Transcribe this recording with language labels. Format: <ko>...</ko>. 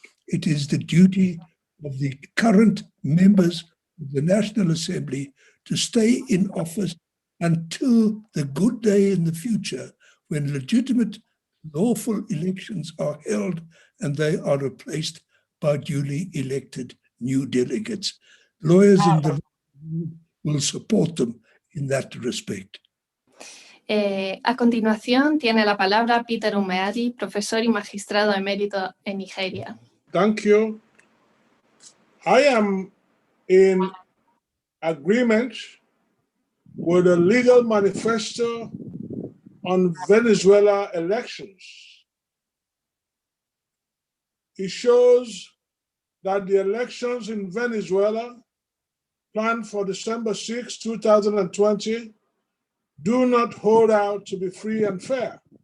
<en>It is the duty of the current members of the National Assembly to stay in office until the good day in the future when legitimate, lawful elections are held and they are replaced by duly elected new delegates. Lawyers in the will support them in that respect.</en> <es>A continuación tiene la palabra Peter Umeari, profesor y magistrado emérito en Nigeria.</es> <en>Thank you. I am in agreement with the legal manifesto on Venezuela elections. It shows that the elections in Venezuela planned for December 6, 2020 do not hold out to be free and fair.</en>